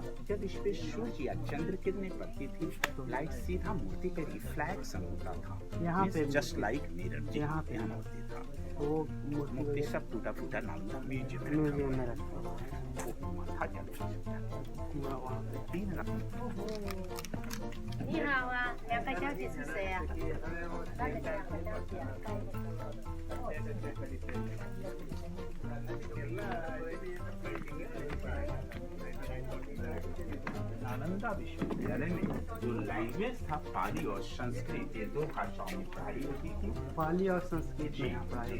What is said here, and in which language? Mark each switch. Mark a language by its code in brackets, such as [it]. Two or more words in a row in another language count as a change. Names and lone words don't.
[hi] जब इस पे सूर्य या चंद्र किरणें पड़ती थी तो लाइट सीधा मूर्ति पे रिफ्लेक्शन होता था। यहाँ पे [en] just like [hi] मिरर यहाँ पे मूर्ति था। वो मूर्ति सब टूटा फूटा नालंदा म्यूजियम में रखा है। माथा जल वहाँ पे 3 रख। [zh] 你好啊，两个小姐是谁啊？那个两个小姐， [hi] नालंदा विश्वविद्यालय में जो लैंग्वेज था पाली और संस्कृत, ये 2 भाषाओं में पढ़ाई होती थी। पाली और संस्कृत में पढ़ाई,